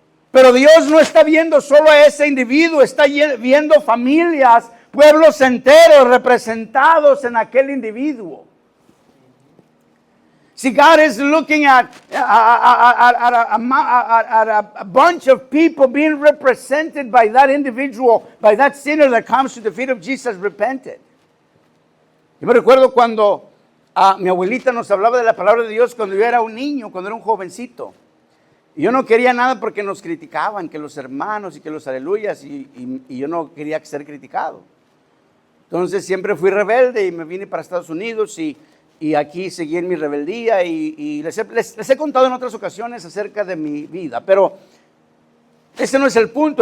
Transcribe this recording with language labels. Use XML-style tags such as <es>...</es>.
<es>Pero Dios no está viendo solo a ese individuo, está viendo familias, pueblos enteros representados en aquel individuo.</es> <en>See, God is looking at a bunch of people being represented by that individual, by that sinner that comes to the feet of Jesus repented.</en> <es>Yo me recuerdo cuando mi abuelita nos hablaba de la palabra de Dios cuando yo era un niño, cuando era un jovencito. Y yo no quería nada porque nos criticaban, que los hermanos y que los aleluyas, y yo no quería ser criticado. Entonces siempre fui rebelde y me vine para Estados Unidos y aquí seguí en mi rebeldía y les he contado en otras ocasiones acerca de mi vida, pero ese no es el punto.</es>